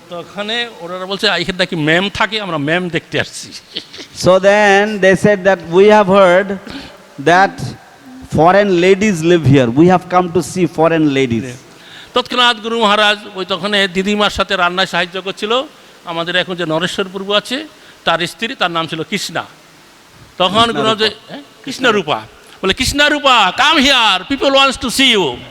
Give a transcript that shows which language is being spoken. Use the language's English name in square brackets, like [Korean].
[Bangla] তখন ওরা বলছে এখানে নাকি ম্যাম থাকে, আমরা ম্যাম দেখতে আসছি। [English] So then they said that we have heard that foreign ladies live here. We have come to see foreign ladies. [Bangla] তৎক্ষণাৎ গুরু মহারাজ ওই তখন দিদিমার সাথে রান্নায় সাহায্য করছিল। আমাদের এখন যে নরেশ্বর প্রভু আছে তার স্ত্রী, তার নাম ছিল কৃষ্ণা। তখন গুরু মহারাজ কৃষ্ণরূপা বলে, [English] Krishnarupa come here, people wants to see you.